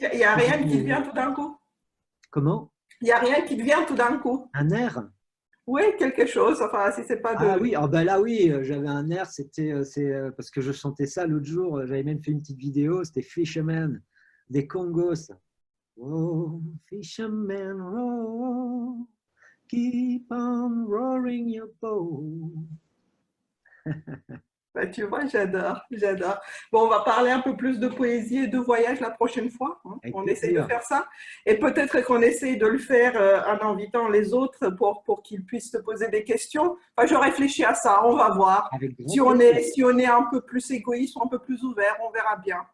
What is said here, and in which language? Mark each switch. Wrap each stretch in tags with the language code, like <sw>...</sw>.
<fr>Il n'y a rien qui te vient tout d'un coup? Comment? Il n'y a rien qui te vient tout d'un coup? Un air? Oui, quelque chose. Enfin, si c'est pas de... Ah oui, oh ben là oui, j'avais un air, c'est parce que je chantais ça l'autre jour, j'avais même fait une petite vidéo, c'était Fisherman des Congos.</fr> <en>Oh, fisherman, roll, keep on roaring your boat.</en> <fr>Ben, tu vois, j'adore. Bon, on va parler un peu plus de poésie et de voyage la prochaine fois. Hein. On essaie de faire ça. Et peut-être qu'on essaye de le faire en invitant les autres pour qu'ils puissent te poser des questions. Enfin, je réfléchis à ça, on va voir. Si on est un peu plus égoïste ou un peu plus ouvert, on verra bien.</fr>